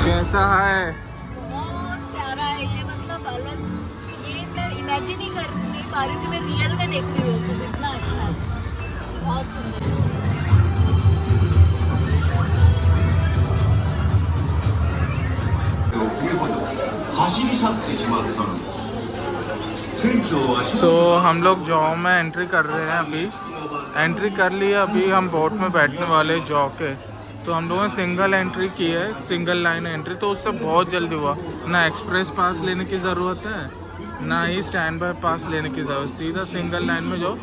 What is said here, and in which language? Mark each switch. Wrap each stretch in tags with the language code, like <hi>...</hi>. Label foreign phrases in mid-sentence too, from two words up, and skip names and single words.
<hi>कैसा है? बहुत प्यारा है ये, मतलब अलग, ये मैं इमेजिन ही कर नहीं पा रही हूँ कि मैं रियल में देख रही हूँ, तो इतना अच्छा है, बहुत सुंदर।</hi> <ja>振りほど走り去ってしまったのです。船長は</ja> <hi>सो हम लोग जॉ में एंट्री कर रहे हैं अभी। एंट्री कर ली है, अभी हम बोट में बैठने वाले जॉ के। तो हम लोगों ने</hi> <en>single entry</en> <hi>की है,</hi> <en>single line entry,</en> <hi>तो उससे बहुत जल्दी हुआ। ना</hi> <en>express pass</en> <hi>लेने की ज़रूरत है, ना ही</hi> <en>stand by pass</en> <hi>लेने की ज़रूरत, सीधा</hi> <en>single line</en> <hi>में जाओ।</hi>